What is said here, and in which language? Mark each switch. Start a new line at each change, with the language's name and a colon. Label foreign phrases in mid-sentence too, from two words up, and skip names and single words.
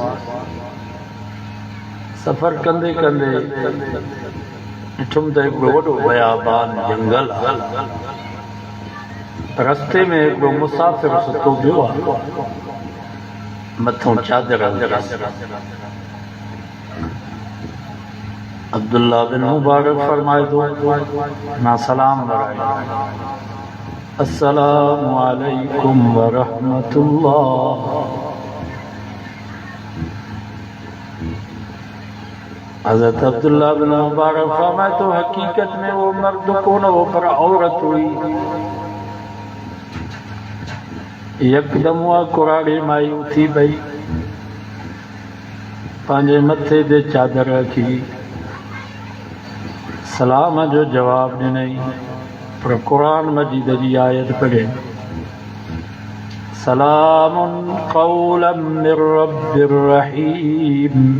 Sindhi: सफ़र कंदे कंदे ॾिठुमि त हिकिड़ो वॾो बयाबान जंगल आहे। रस्ते में हिकिड़ो मुसाफ़िर सुतो पियो आहे, मथों चादर। अब्दुल्ला बिन मुबारक फरमाए थो मां सलाम लॻायो,
Arabic: السلام عليكم ورحمة الله.
Sindhi: हज़रत अब्दुल्ला बिन मुबारक फरमाए थो हकीकत में वो मर्द कोन हो पर औरत हुई। यकदम उहा कुराड़ी माई उथी पई, पंहिंजे मथे ते चादर रखी सलाम जो जवाब ॾिनई, पर क़ुरान मजीद जी आयत पढ़े
Arabic: سلام قولا من رب رحيم.